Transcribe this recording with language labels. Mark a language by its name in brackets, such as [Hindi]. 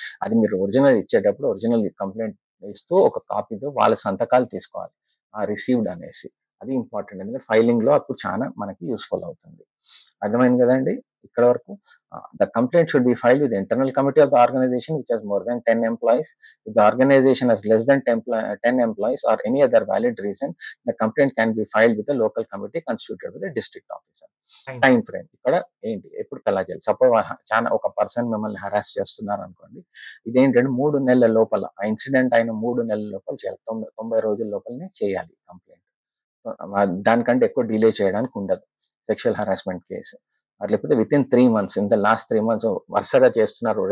[Telugu] అది మీరు ఒరిజినల్ ఇచ్చేటప్పుడు ఒరిజినల్ కంప్లెయింట్ ఇస్తూ ఒక కాపీతో వాళ్ళ సంతకాలు తీసుకోవాలి. రిసీవ్డ్ అనేసి. అది ఇంపార్టెంట్. ఎందుకంటే ఫైలింగ్‌లో అప్పుడు చాలా మనకి యూజ్‌ఫుల్ అవుతుంది. అర్థమైంది కదండీ! ఇక్కడ వరకు. [English] The complaint should be filed with internal committee of the organization which has more than 10 employees. If the organization has less than 10 employees or any other valid reason, the complaint can be filed with the local committee constituted with the district officer. Time time frame. [Telugu] Frame ఇక్కడ ఏంటి? ఎప్పుడు కలా చేయాలి? Suppose చాలా ఒక person మిమ్మల్ని harass చేస్తున్నారనుకోండి. ఇదేంటంటే 3 నెలల లోపల ఆ ఇన్సిడెంట్ అయిన 3 నెలల లోపల చేయాలి. 90 రోజుల లోపలనే చేయాలి కంప్లెయింట్. దానికంటే ఎక్కువ డిలే చేయడానికి ఉండదు. Sexual harassment case. లేకపోతే [English] within 3 months in the last 3 months [Telugu] వరుసగా చేస్తున్నారు.